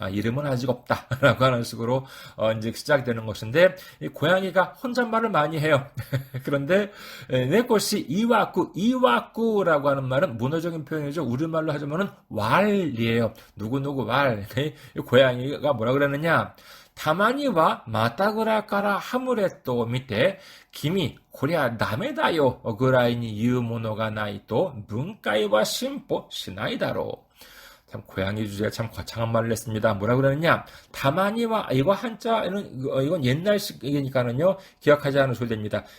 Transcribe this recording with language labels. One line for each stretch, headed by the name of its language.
Korean: 이름은 아직 없다라고 하는 식으로 이제 시작되는 것인데, 이 고양이가 혼잣말을 많이 해요. 그런데 네코시 이와쿠라고 하는 말은 문어적인 표현이죠. 우리말로 하자면은 왈이에요. 누구누구 왈. 이 고양이가 뭐라 그러느냐?
Japanese: たまにはまたぐらからハムレットを見て、君、こりゃダメだよぐらいに言うものがないと文化は進歩しないだろう.
Korean: 참 고양이 주제가 참 거창한 말을 했습니다. 뭐라 그러느냐? 다만이와 이거 한자는 이건 옛날식이니까는요 기억하지 않으셔도 됩니다.